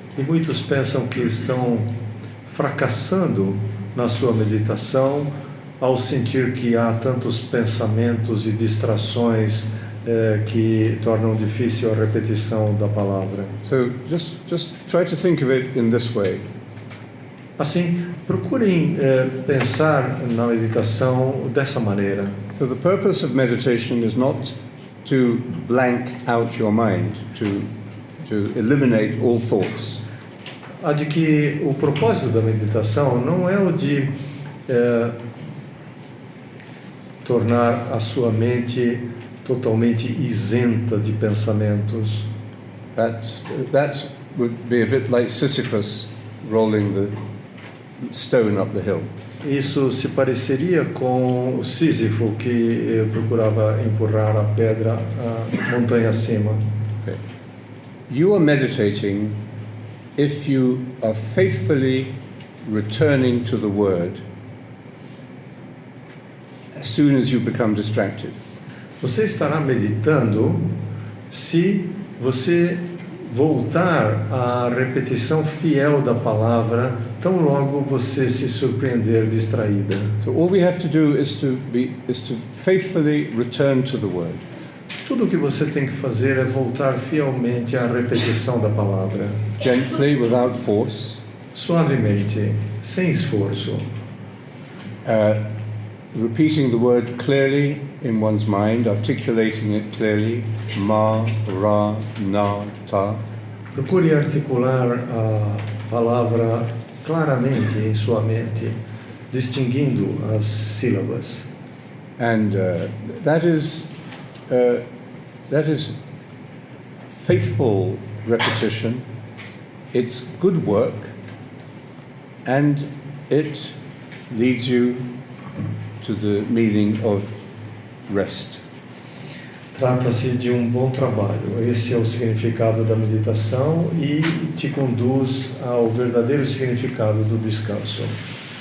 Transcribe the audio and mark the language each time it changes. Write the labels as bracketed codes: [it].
[pt] E muitos pensam que estão fracassando na sua meditação ao sentir que há tantos pensamentos e distrações que tornam difícil a repetição da palavra. [en] So just try to think of it in this way. [pt] Assim, procurem pensar na meditação dessa maneira. [en] So the purpose of meditation is not to blank out your mind, to eliminate all thoughts. [pt] A de que o propósito da meditação não é o de tornar a sua mente totalmente isenta de pensamentos. [en] That would be a bit like Sisyphus rolling the stone up the hill. [pt] Isso se pareceria com o Sísifo que procurava empurrar a pedra a montanha acima. [en] Okay. You are meditating if you are faithfully returning to the word as soon as you become distracted. [pt] Você estará meditando se você voltar à repetição fiel da palavra tão logo você se surpreender distraída. [en] So all we have to do is to faithfully return to the word. [pt] Tudo o que você tem que fazer é voltar fielmente à repetição da palavra. [en] Gently, without force. [pt] Suavemente, sem esforço. [en] Repeating the word clearly in one's mind, articulating it clearly. [arc] Ma, ra, na, ta. [pt] Procure articular a palavra claramente em sua mente, distinguindo as sílabas. [en] And that is faithful repetition. It's good work, and it leads you to the meaning of rest. [pt] Trata-se de um bom trabalho. Esse é o significado da meditação e te conduz ao verdadeiro significado do descanso.